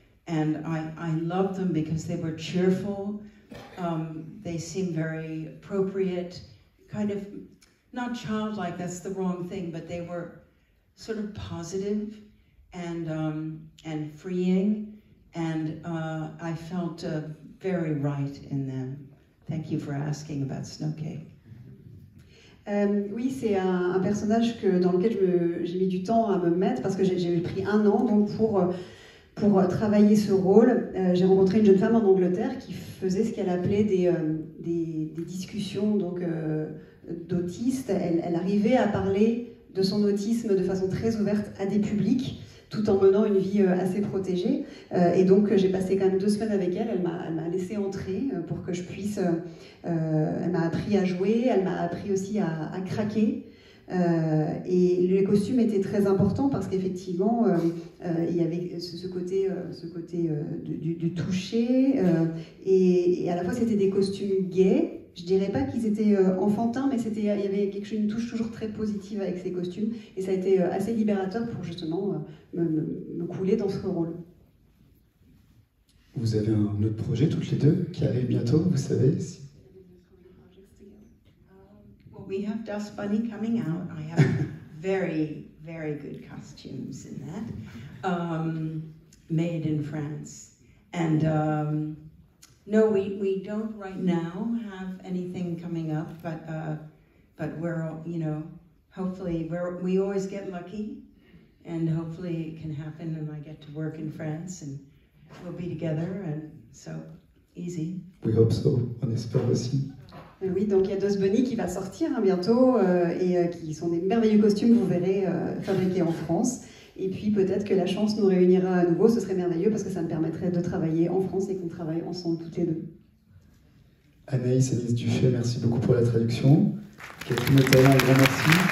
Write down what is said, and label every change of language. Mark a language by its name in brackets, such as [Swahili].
[English] And I loved them because they were cheerful. They seemed very appropriate, kind of, not childlike, that's the wrong thing, but they were sort of positive and freeing. And I felt very right in them. Thank you for asking about Snowcake. [French] Oui, c'est un personnage dans lequel j'ai mis du temps à me mettre parce que j'ai pris 1 an donc pour travailler ce rôle. J'ai rencontré une jeune femme en Angleterre qui faisait ce qu'elle appelait des discussions d'autistes. Elle arrivait à parler de son autisme de façon très ouverte à des publics, tout en menant une vie assez protégée. Et donc j'ai passé quand même 2 semaines avec elle. Elle m'a laissé entrer pour que je puisse... elle m'a appris à jouer, elle m'a appris aussi à craquer. Et les costumes étaient très importants parce qu'effectivement, il y avait ce côté du toucher. Et à la fois, c'était des costumes gays. Je dirais pas qu'ils étaient enfantins, mais il y avait une touche toujours très positive avec ces costumes. Et ça a été assez libérateur pour justement me couler dans ce rôle. Vous avez un autre projet toutes les deux qui arrive bientôt, vous savez [English] We have Dust Bunny coming out. I have very, very good costumes in that, made in France. And no, we don't right now have anything coming up, but we're, hopefully we always get lucky, and hopefully it can happen, and I get to work in France, and we'll be together, and so easy. We hope so. [French] On espère aussi. Oui, donc il y a Dust Bunny qui va sortir bientôt et qui sont des merveilleux costumes, vous verrez, fabriqués en France. Et puis peut-être que la chance nous réunira à nouveau, ce serait merveilleux parce que ça me permettrait de travailler en France et qu'on travaille ensemble toutes les deux. Anaïs Dufay, merci beaucoup pour la traduction. Catherine Notala, un grand merci.